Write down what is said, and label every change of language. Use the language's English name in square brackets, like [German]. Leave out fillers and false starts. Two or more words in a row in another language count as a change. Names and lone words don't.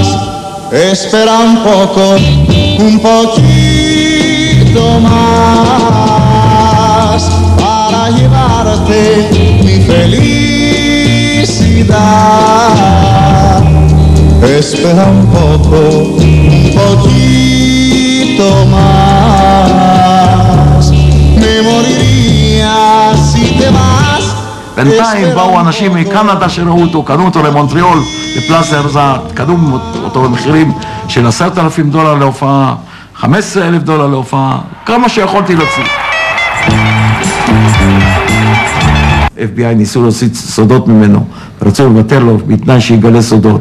[Spanish] Espera un poco, un poquito más, para llevarte mi felicidad. Espera un poco, un poquito más, me moriría si te vas. [Hebrew] בינתיים באו אנשים מקנדה שראו אותו, קנו אותו למונטריאול, בפלאס הרזארט, קנו אותו במחירים של $10,000 להופעה, $15,000 להופעה, כמה שיכולתי להוציא. FBI ניסו להוציא סודות ממנו, ורצו לבטל לו בתנאי שיגלה סודות.